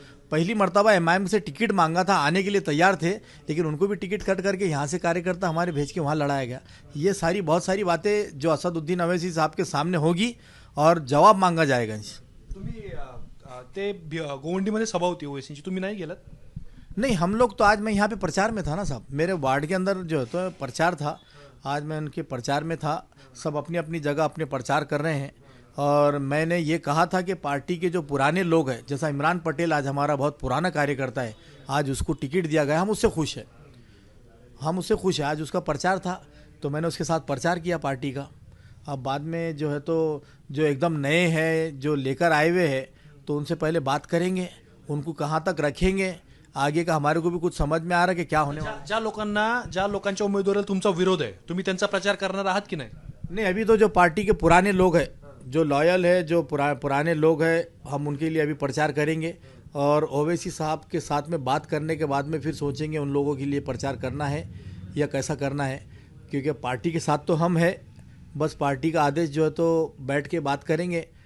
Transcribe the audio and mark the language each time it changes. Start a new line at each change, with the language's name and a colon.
Hindi: पहली मर्तबा एमआईएम से टिकट मांगा था, आने के लिए तैयार थे, लेकिन उनको भी टिकट कट करके यहाँ से कार्यकर्ता हमारे भेज के वहाँ लड़ाया गया. ये सारी बहुत सारी बातें जो असदुद्दीन अवैसी साहब के सामने होगी और जवाब मांगा जाएगा.
Marathi: तुम्ही ते गोवंडीमध्ये सभा होती ओवेसीची, तुम्ही नाही गेलात?
Hindi: नहीं, हम लोग तो आज मैं यहाँ पे प्रचार में था ना साहब, मेरे वार्ड के अंदर जो है तो प्रचार था, आज मैं उनके प्रचार में था. सब अपनी अपनी जगह अपने प्रचार कर रहे हैं और मैंने ये कहा था कि पार्टी के जो पुराने लोग हैं, जैसा इमरान पटेल आज हमारा बहुत पुराना कार्यकर्ता है, आज उसको टिकट दिया गया, हम उससे खुश हैं, हम उससे खुश हैं। आज उसका प्रचार था तो मैंने उसके साथ प्रचार किया पार्टी का। अब बाद में जो है तो जो एकदम नए हैं, जो लेकर आए हुए हैं, तो उनसे पहले बात करेंगे, उनको कहाँ तक रखेंगे, आगे का हमारे को भी कुछ समझ में आ रहा है कि क्या होने वाला है।
Marathi: ज्या लोकांच्या उमेदवाराला तुमचा विरोध आहे, तुम्ही त्यांचा प्रचार करणार आहात की नाही?
Hindi: नहीं, अभी तो जो पार्टी के पुराने लोग हैं, जो लॉयल है, जो पुराने लोग हैं, हम उनके लिए अभी प्रचार करेंगे और ओवैसी साहब के साथ में बात करने के बाद में फिर सोचेंगे उन लोगों के लिए प्रचार करना है या कैसा करना है, क्योंकि पार्टी के साथ तो हम हैं, बस पार्टी का आदेश जो है तो बैठ के बात करेंगे।